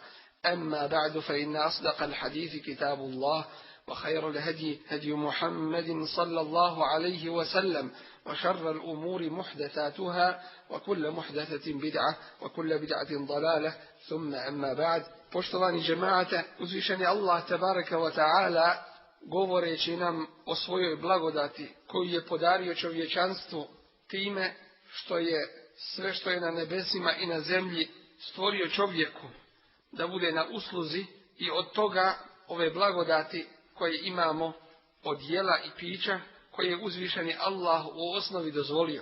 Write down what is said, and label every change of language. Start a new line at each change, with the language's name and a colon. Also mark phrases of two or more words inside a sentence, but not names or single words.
Arabic: أما بعد، فإن أصدق الحديث كتاب الله، وخير الهدي هدي محمد صلى الله عليه وسلم، وشر الأمور محدثاتها، وكل محدثة بدعة، وكل بدعة ضلالة. ثم أما بعد.
Bosnian: Poštovani džemaate, uzvišeni Allah
Arabic: تبارك وتعالى,
Bosnian: govoreći nam o svojoj blagodati koju je podario čovječanstvu time što je sve što je na nebesima i na zemlji stvorio čovjeku da bude na usluzi, i od toga ove blagodati koje imamo od jela i pića koje je uzvišeni Allah u osnovi dozvolio.